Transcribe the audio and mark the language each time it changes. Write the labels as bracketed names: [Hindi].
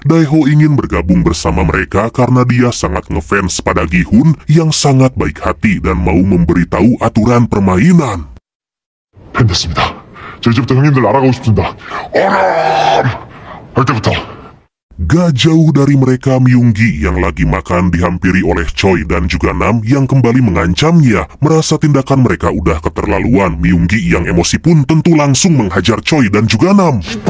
[Indonesian] Daeho ingin bergabung bersama mereka karena dia sangat ngefans pada Gi-hun yang sangat baik hati dan mau memberitahu aturan permainan. [Korean] 팬 됐습니다. 저 이제부터 형님들 알아가고 싶습니다. 어람! 할 때부터. [Indonesian] Gak jauh dari mereka, Myunggi yang lagi makan dihampiri oleh Choi dan juga Nam yang kembali mengancamnya. Merasa tindakan mereka udah keterlaluan, Myunggi yang emosi pun tentu langsung menghajar Choi dan juga Nam.